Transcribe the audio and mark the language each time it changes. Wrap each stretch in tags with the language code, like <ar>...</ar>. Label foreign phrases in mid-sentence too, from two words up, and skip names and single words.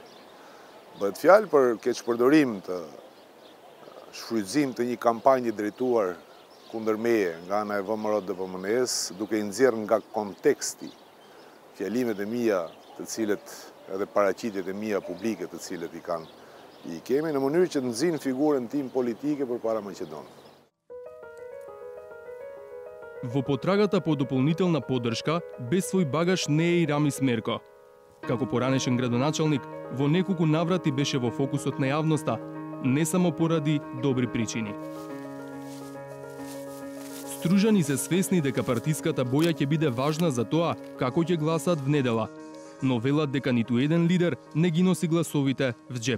<sq>Bëhet fjalë për keqpërdorim të shfrytëzim të një kampanje drejtuar kundër meje nga ana e ВМРО DPMN-s, duke i nxjerrë nga konteksti fjalimet e mia, të cilët edhe paraqitjet e mia publike të cilët i kemi në mënyrë që të nxjin figurën tim politike përpara Maqedonisë.</sq> <mk>Во потрагата по дополнителна поддршка, без свој багаж не е и Рамис Мерко. Како поранешен градоначалник, во неколку наврати беше во фокусот на јавноста, не само поради добри причини. Стружани се свесни дека партиската боја ќе биде важна за тоа како ќе гласаат в недела, но велат дека ниту еден лидер не ги носи гласовите в джеп.</mk>